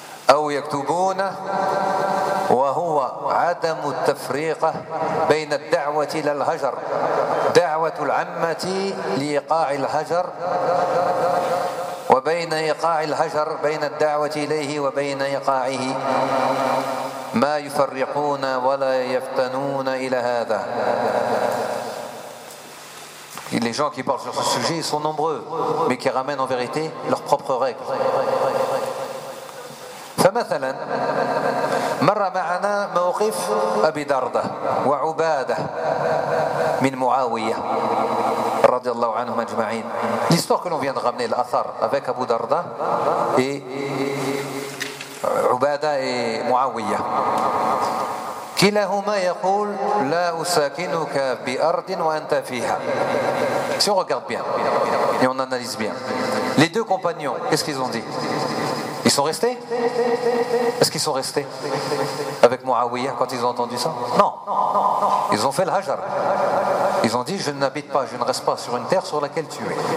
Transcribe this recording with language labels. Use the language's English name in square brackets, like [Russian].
[Arabic] أو يكتبون وهو عدم التفريق بين الدعوة إلى الهجر دعوة العمة لإيقاع الهجر وبين إيقاع الهجر بين الدعوة إليه وبين إيقاعه ما يفرقون ولا يفتنون إلى هذا. [French] Les gens qui parlent sur ce sujet sont nombreux, mais qui ramènent en vérité leurs propres règles. [Arabic] فمثلا مر معنا موقف أبي دردة وعبادة من معاوية رضي الله عنهم أجمعين. [French] L'histoire que l'on vient de ramener, l'athar avec Abu Darda et Ubada et Muawiya. [Arabic] كلاهما يقول لا أساكنك بأرض وأنت فيها. [French] Si on regarde bien et on analyse bien, les deux compagnons, qu'est-ce qu'ils ont dit? Ils sont restés? Est-ce qu'ils sont restés avec Muawiyah quand ils ont entendu ça? Non. Ils ont fait le Hajar. Ils ont dit, je n'habite pas, je ne reste pas sur une terre sur laquelle tu es.